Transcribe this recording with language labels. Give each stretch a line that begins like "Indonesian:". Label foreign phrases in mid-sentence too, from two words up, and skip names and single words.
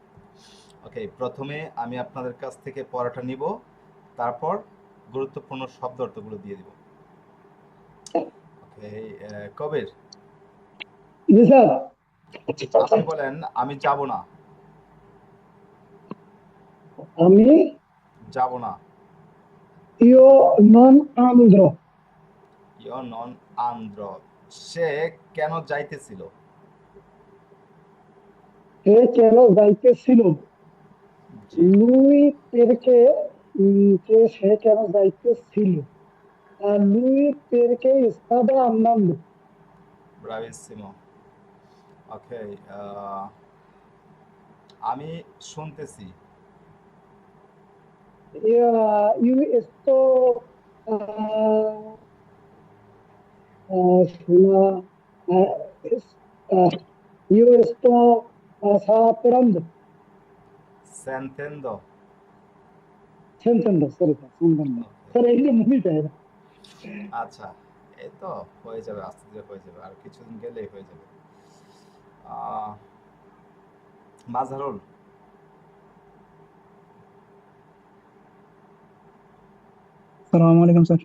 Bangla: ওকে, প্রথমে আমি আপনাদের কাছ থেকে পড়াটা নিব, তারপর গুরুত্বপূর্ণ শব্দার্থগুলো দিয়ে দিব। ওকে, কবির, জি স্যার। আপনি বলেন আমি যাব না। আমি যাব না।
Italian: io non andrò। io non andrò.
Bangla: সে কেন যাইতেছিল? সে কেন যাইতেছিল? জি,
Italian: lui perché
Bangla: সে কেন যাইতেছিল?
Italian: lui perché stava andando।
Bangla: ব্রাভিসিমো। ওকে, আমি শুনতেছি।
Italian: io sto শোনা es- আহ, io sto sperando। সেন্তেন্দো। sentendo, sorry স্যার, sentendo
Bangla: ওকে, স্যার, এগুলো মনে যায় না। আচ্ছা, এই তো হয়ে যাবে, আস্তে ধীরে হয়ে যাবে, আর কিছুদিন গেলেই হয়ে যাবে। আহ, মাঝারুল, আসসালামু আলাইকুম স্যার।